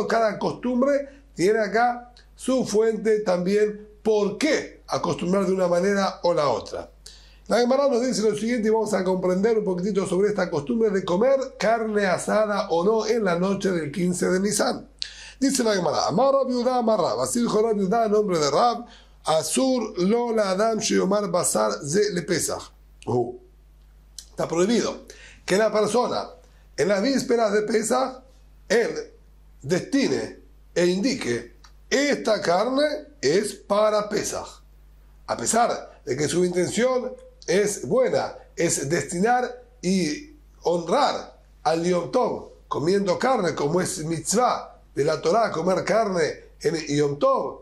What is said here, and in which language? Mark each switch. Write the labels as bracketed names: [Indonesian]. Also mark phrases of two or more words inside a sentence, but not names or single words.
[Spanish] Cada costumbre tiene acá su fuente también, por qué acostumbrar de una manera o la otra. La Gemara nos dice lo siguiente y vamos a comprender un poquitito sobre esta costumbre de comer carne asada o no en la noche del 15 de Nisan. Dice la Gemara, [Hebrew] אמר רב יהודה, אמר רב, [Spanish] así dijo Rab Yudá en nombre de Rab, [Hebrew] אסור לו לאדם שיאמר בשר זה לפסח. [Spanish] Está prohibido que la persona en las vísperas de Pesach él destine e indique esta carne es para Pesach, a pesar de que su intención es buena, es destinar y honrar al Yom Tov comiendo carne, como es mitzvah de la Torá comer carne en Yom Tov.